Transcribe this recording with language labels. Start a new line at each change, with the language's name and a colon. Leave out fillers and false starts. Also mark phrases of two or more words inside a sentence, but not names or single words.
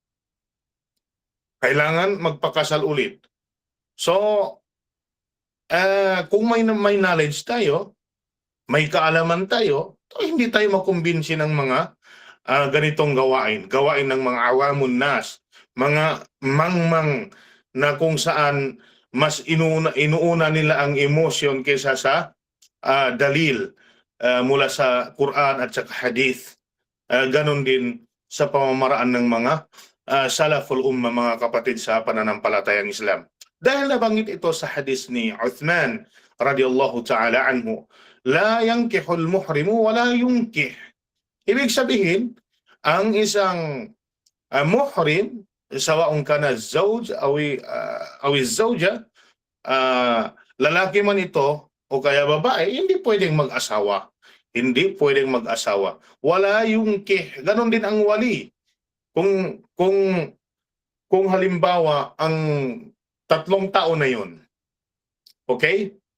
Filipino: So, kung may knowledge tayo, may kaalaman tayo, hindi tayo makumbinsi ng mga ganitong gawain ng mga
Arabic: عوام الناس,
Filipino: mga mangmang na kung saan mas inuuna nila ang emotion kaysa sa dalil mula sa Quran at sa hadith. Ganon din sa pamamaraan ng mga
Arabic: سلف الأمة,
Filipino: mga kapatid sa pananampalatayang Islam. Dahil nabanggit ito sa hadith ni Uthman
Arabic: رضي الله تعالى عنه, لا ينكح المحرم ولا ينكح.
Filipino: Ibig sabihin, ang isang muhrim,
Arabic: سواء كان زوج أو زوجة,
Filipino: lalaki man ito o kaya babae, hindi pwedeng mag-asawa. Hindi pwedeng mag-asawa.
Arabic: ولا ينكح.
Filipino: Ganon din ang wali. Kung halimbawa ang 3 taon na yun, okay?